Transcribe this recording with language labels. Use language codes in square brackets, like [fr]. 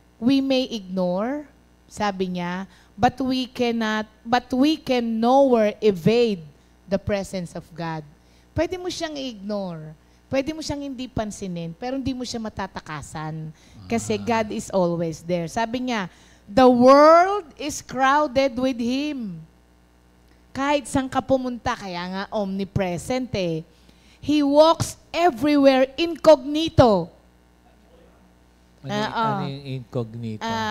[en] we may ignore, [tl] sabi niya, [en] but we can nowhere evade the presence of God. [tl] Pwede mo siyang i-ignore. Pwede mo siyang hindi pansinin, pero hindi mo siya matatakasan. [en] Kasi God is always there. [tl] Sabi niya, [en] the world is crowded with Him. [tl] Kahit saan ka pumunta, kaya nga omnipresent eh. [en] He walks everywhere incognito. [tl] Ano yung incognito?